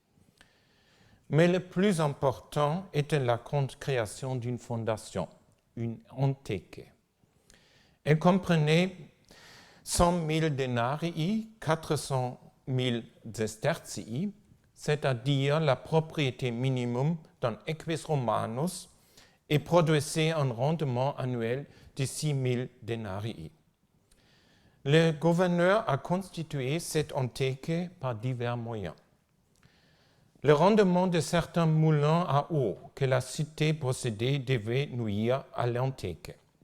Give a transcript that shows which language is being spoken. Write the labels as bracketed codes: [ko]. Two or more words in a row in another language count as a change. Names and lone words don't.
[fr] Mais le plus important était la création d'une fondation, une anthèque. Elle comprenait 100 000 denarii, 400 000 sestertii, c'est-à-dire la propriété minimum d'un [la] equus romanus, [fr] et produisait un rendement annuel de 6 000 denarii. Le gouverneur a constitué cette anthèque par divers moyens. Le rendement de certains moulins à eau que la cité possédait devait nuire à l'anthèque.